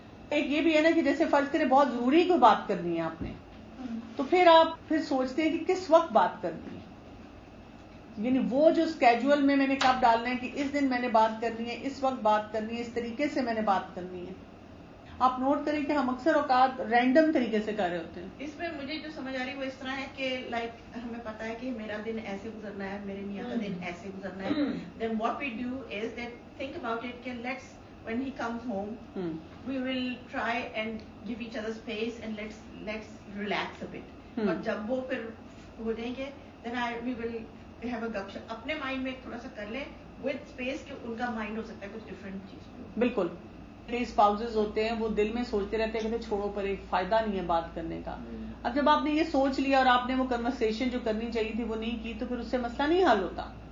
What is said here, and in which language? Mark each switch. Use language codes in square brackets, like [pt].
[ur] ایک یہ بھی ہے نا کہ جیسے فرض کریں بہت ضروری کوئی بات کرنی ہے آپ نے، تو پھر آپ پھر سوچتے ہیں کہ کس وقت بات کرنی ہے، یعنی وہ جو اسکیجول میں نے کب ڈالنا ہے کہ اس دن میں نے بات کرنی ہے، اس وقت بات کرنی ہے، اس طریقے سے میں نے بات کرنی ہے. آپ نوٹ کریں کہ ہم اکثر اوقات رینڈم طریقے سے کر رہے ہوتے ہیں. اس میں مجھے جو سمجھ آ رہی ہے وہ اس طرح ہے کہ لائک ہمیں پتا ہے کہ میرا دن ایسے گزرنا ہے، میرے میاں کا دن ایسے گزرنا ہے. [en] Then what we do is that think about it کہ let's when he comes home we will try and give each other space and let's relax a bit. [ur] اور جب وہ پھر ہو جائیں گے [en] then we will have a gap shop. [ur] اپنے mind میں تھوڑا سا کر لیں [en] with space [ur] کہ ان کا مائنڈ ہو سکتا ہے کچھ ڈفرینٹ چیز. بالکل. کئی اسپاؤزز ہوتے ہیں وہ دل میں سوچتے رہتے ہیں کہ چھوڑو پر ایک فائدہ نہیں ہے بات کرنے کا. اب جب آپ نے یہ سوچ لیا اور آپ نے وہ کنورسیشن جو کرنی چاہیے تھی وہ نہیں کی تو پھر اس سے مسئلہ نہیں حل ہوتا.